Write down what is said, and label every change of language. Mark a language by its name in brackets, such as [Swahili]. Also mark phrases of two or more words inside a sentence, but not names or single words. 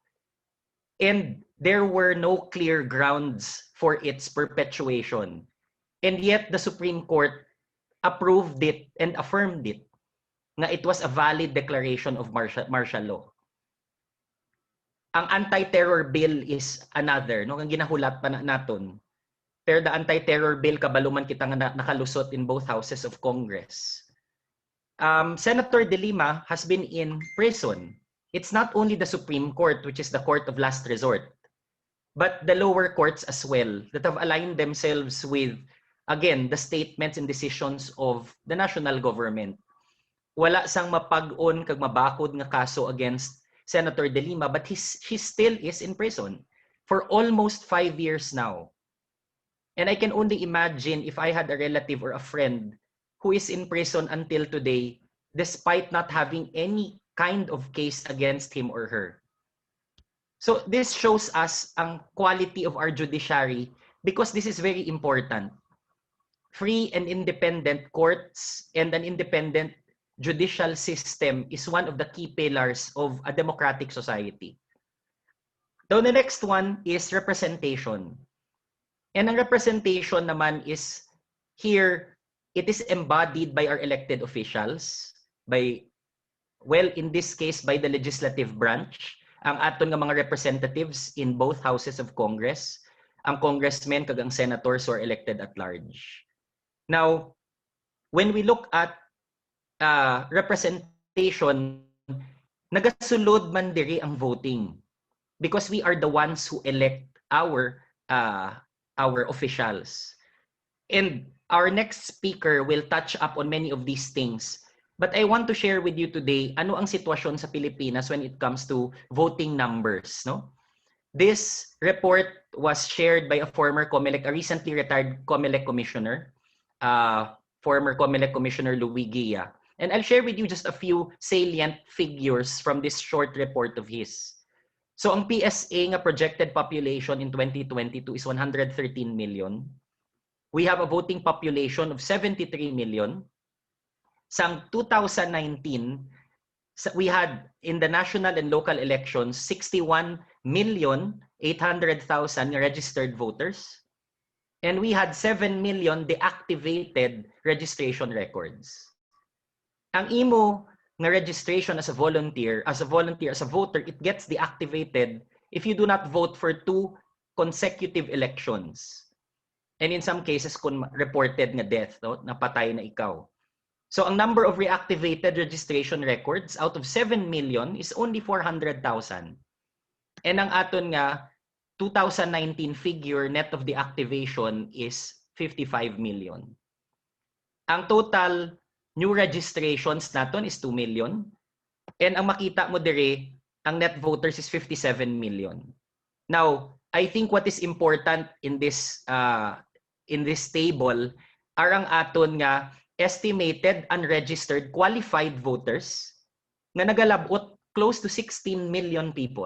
[English] And there were no clear grounds for its perpetuation. And yet the Supreme Court approved it and affirmed it na it was a valid declaration of martial law. Ang anti-terror bill is another, no? [Hiligaynon] Ang ginahulat pa naton. Pero [English] the anti-terror bill [Hiligaynon] kabaluman kita nga nakalusot [English] in both houses of Congress. Senator De Lima has been in prison. It's not only the Supreme Court, which is the court of last resort, but the lower courts as well that have aligned themselves with, again, the statements and decisions of the national government. [Hiligaynon] Wala sang mapag-on kag mabakod nga kaso against Senator De Lima, [English] but she still is in prison for almost 5 years now. And I can only imagine if I had a relative or a friend who is in prison until today, despite not having any kind of case against him or her. So this shows us ang quality of our judiciary because this is very important. Free and independent courts and an independent judicial system is one of the key pillars of a democratic society. So the next one is representation. And ang representation naman is here, it is embodied by our elected officials, by, well, in this case, by the legislative branch, [Hiligaynon] ang aton nga mga [English] representatives in both houses of Congress, ang congressmen [Hiligaynon] kag ang [English] senators who are elected at large. Now, when we look at representation, [Hiligaynon] nagasulod man diri ang [English] voting because we are the ones who elect our officials. And our next speaker will touch up on many of these things. But I want to share with you today [Hiligaynon] ano ang sitwasyon sa Pilipinas [English] when it comes to voting numbers, no? This report was shared by a former COMELEC, a recently retired COMELEC commissioner, former COMELEC Commissioner Louis Guia. And I'll share with you just a few salient figures from this short report of his. So ang PSA nga projected population in 2022 is 113 million. We have a voting population of 73 million. Sang 2019, we had in the national and local elections 61,800,000 registered voters. And we had 7 million deactivated registration records. [Hiligaynon] Ang imo nga [English] registration as a voter, it gets deactivated if you do not vote for 2 consecutive elections. And in some cases, [Hiligaynon] kung reported nga death, no, napatay na ikaw. [English] So ang number of reactivated registration records out of 7 million is only 400,000. And [Hiligaynon] ang aton nga [English] 2019 figure net of deactivation is 55 million. Ang total new registrations naton is 2 million. And [Hiligaynon] ang makita mo dire, ang [English] net voters is 57 million. Now, I think what is important in this table are [Hiligaynon] ang aton nga [English] estimated unregistered qualified voters [Hiligaynon] nga nagalabot [English] close to 16 million people.